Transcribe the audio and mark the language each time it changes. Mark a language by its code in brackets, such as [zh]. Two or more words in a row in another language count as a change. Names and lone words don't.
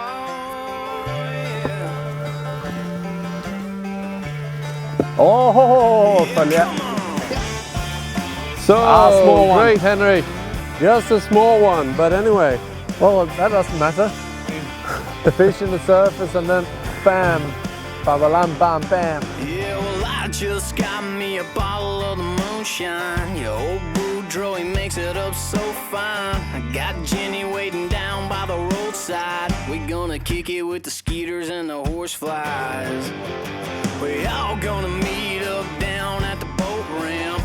[en] Oh, följa. So small one. great, Henrik. Just a small one, but anyway. Well, that doesn't matter. the fish in the surface and then bam, ba-ba-lam, bam, bam. Yeah, well, I just got me a bottle of the moonshine. Your old Boudreaux, he makes it up so fine. I got Jenny waiting down by the roadside. We gonna kick it with the skeeters and the horseflies. We all gonna meet up down at the boat ramp.